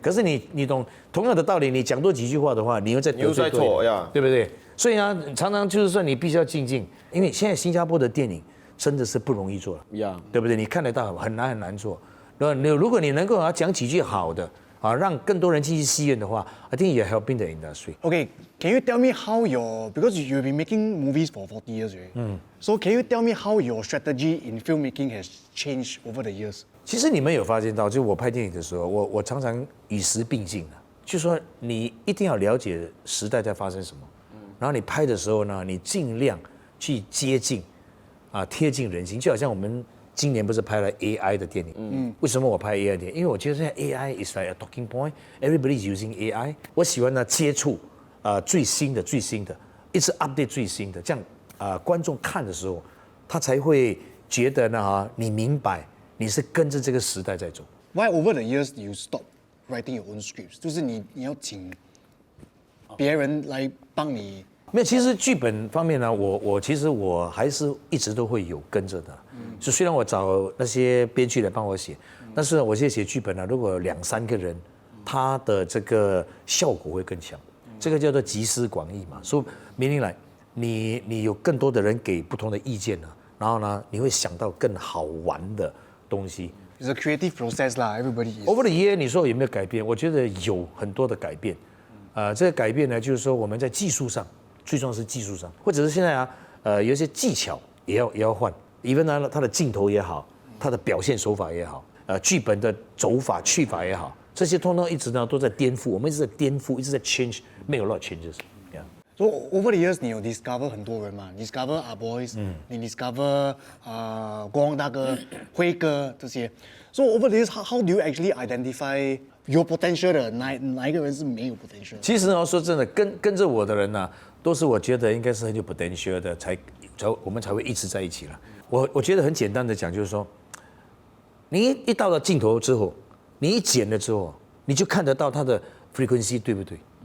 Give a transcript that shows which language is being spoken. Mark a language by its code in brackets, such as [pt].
[zh] 可是你懂同样的道理，你讲多几句话的话，你又在得罪对人，对不对？所以常常就是说你必须要静静，因为现在新加坡的电影真的是不容易做了，对不对？你看得到很难做。如果你能够讲几句好的让更多人进去戏院的话 ， [en] I think you're helping the industry. Okay, can you tell me how because you've been making movies for 40 years, right? So can you tell me how your strategy in filmmaking has changed over the years? [zh] 其实你们有发现到，就我拍电影的时候，我常常与时并进就说你一定要了解时代在发生什么。然后你拍的时候呢，你尽量去接近，贴近人心，就好像我们今年不是拍了 AI 的电影，为什么我拍 AI 电影？因为我觉得现在 [en] AI is like a talking point，everybody is using AI， [zh] 我喜欢呢接触最新的，一直 update 最新的，这样观众看的时候，他才会觉得呢你明白你是跟着这个时代在走。 [en] Why over the years you stop writing your own scripts？ [zh] 就是你要请别人来帮你。没有，其实剧本方面呢，其实我还是一直都会有跟着的。就虽然我找那些编剧来帮我写，但是我现在写剧本呢，如果2、3个人，他的这个效果会更强。这个叫做集思广益嘛。所以meaning来，你有更多的人给不同的意见呢，然后呢，你会想到更好玩的东西。 [en] It's a creative process 啦 ，everybody is. Over the year， [zh] 你说有没有改变？我觉得有很多的改变。这个改变呢，就是说我们在技术上，最重要是技术上，或者是现在有一些技巧也要换。 even 呢，它的镜头也好，它的表现手法也好，剧本的走法去法也好，这些通通一直呢都在颠覆，我们一直在颠覆，一直在 change， [en] make a lot of changes。 [zh] Yeah. [en] So over the years， 你有 discover [zh] 很多人嘛？ discover our boys，你 discover 国王大哥、辉哥这些。 [en] So over the years，how do you actually identify有 potential [zh] 的哪一个人是没有 [en] potential？ [zh] 其实呢，说真的，跟着我的人呢，都是我觉得应该是很有 potential 的，我们才会一直在一起了。我觉得很简单的讲，就是说，你一到了镜头之后，你一剪了之后，你就看得到他的 frequency 对不对？